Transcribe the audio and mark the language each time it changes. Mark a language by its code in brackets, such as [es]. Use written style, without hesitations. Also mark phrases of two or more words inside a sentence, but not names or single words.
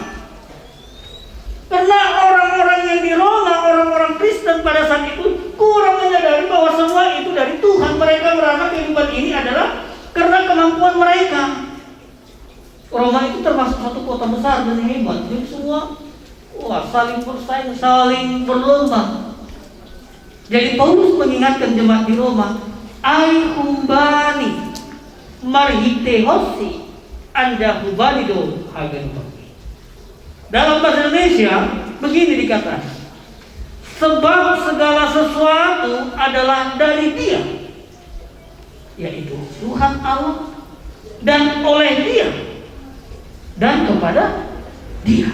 [id] Karena orang-orang yang di Roma, orang-orang Kristen pada saat itu kurang menyadari bahwa semua itu dari Tuhan. Mereka merasa kehidupan ini adalah karena kemampuan mereka. Roma itu termasuk satu kota besar dan hebat. Jadi semua saling bersaing, saling berlomba. Jadi Paulus mengingatkan jemaat di Roma, [bts] ai humbani marhite hosi anda hubani do hagen. [id] Dalam bahasa Indonesia begini dikatakan, sebab segala sesuatu adalah dari Dia, yaitu Tuhan Allah, dan oleh Dia dan kepada Dia.